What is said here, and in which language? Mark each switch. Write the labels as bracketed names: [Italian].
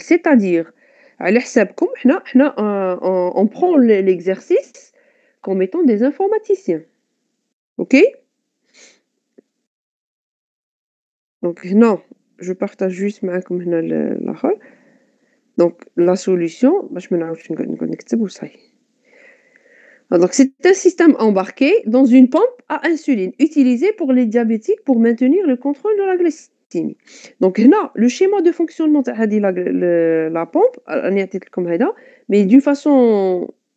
[French] C'est-à-dire, [Arabic] على حسابكم حنا [French] on prend l'exercice comme étant des informaticiens. OK? Donc هنا je partage juste [Arabic] معاكم هنا الآخر. [French] Donc la solution [Arabic] باش ما نعاودش نقعد نكتب وصاي. [French] Donc c'est un système embarqué dans une pompe à insuline utilisé pour les diabétiques pour maintenir le contrôle de la glycémie. Donc هنا le schéma de fonctionnement تاع هذه la pompe [Arabic] راني عطيت لكم هذا, [French] mais d'une façon